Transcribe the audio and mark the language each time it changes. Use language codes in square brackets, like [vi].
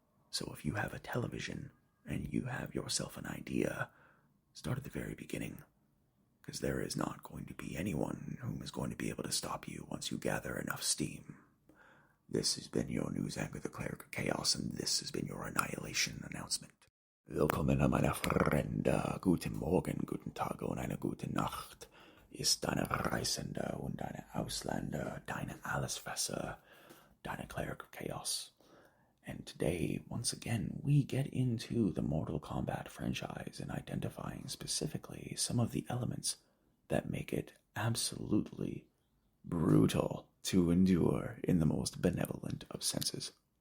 [en] So if you have a television and you have yourself an idea, start at the very beginning, because there is not going to be anyone who is going to be able to stop you once you gather enough steam. This has been your news anchor, the Cleric of Chaos, and this has been your Annihilation Announcement. [de] Willkommen, meine Freunde. Guten Morgen, guten Tag und eine gute Nacht. Ist deine Reisende und deine Ausländer, deine Allesfresser, deine Cleric of Chaos. [en] And today, once again, we get into the Mortal Kombat franchise and identifying specifically some of the elements that make it absolutely brutal to endure in the most benevolent of senses.